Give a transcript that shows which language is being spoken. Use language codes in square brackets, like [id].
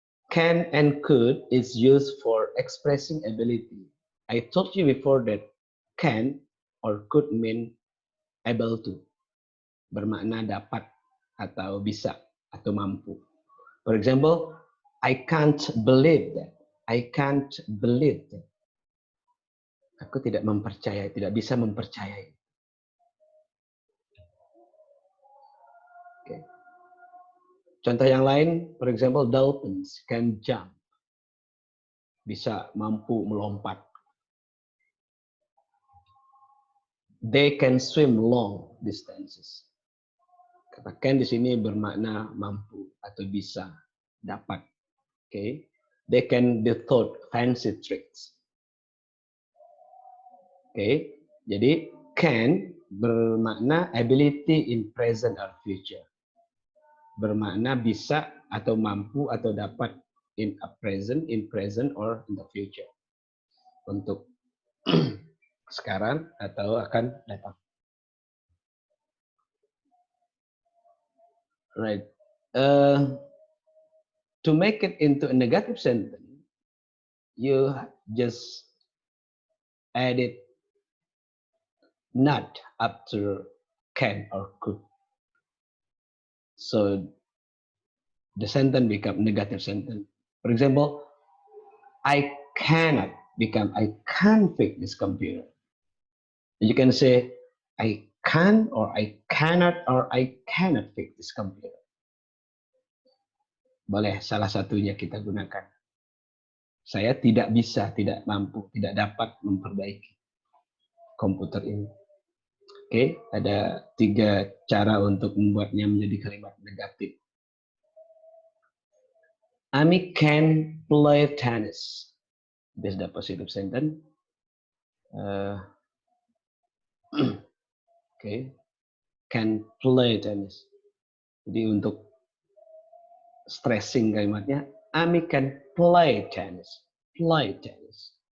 [en] Can and could is used for expressing ability. I told you before that can or could mean able to, [id] bermakna dapat atau bisa atau mampu. [en] For example, I can't believe that. I can't believe that. [id] Aku tidak mempercayai, tidak bisa mempercayai. [en] Okay. [id] Contoh yang lain, [en] for example, dolphins can jump. [id] Bisa mampu melompat. [en] They can swim long distances. [id] Kata can di sini bermakna mampu atau bisa, dapat. Okay. [en] They can be taught fancy tricks. Okay. Jadi can bermakna ability in present or future. [id] Bermakna bisa atau mampu atau dapat [en] in present or in the future. [id] Untuk sekarang atau akan datang. [en] Right. To make it into a negative sentence, you just add it not after can or could. So the sentence become negative sentence. For example, I cannot become I can't fix this computer. You can say I can or I cannot or I cannot fix this computer. [id] Boleh salah satunya kita gunakan. Saya tidak bisa, tidak mampu, tidak dapat memperbaiki komputer ini. Oke, ada 3 cara untuk membuatnya menjadi kalimat negatif. [en] Ami can play tennis. This is the positive sentence. Okay, can play tennis. [id] Jadi untuk stressing kalimatnya, [en] Ami can play tennis. Play tennis.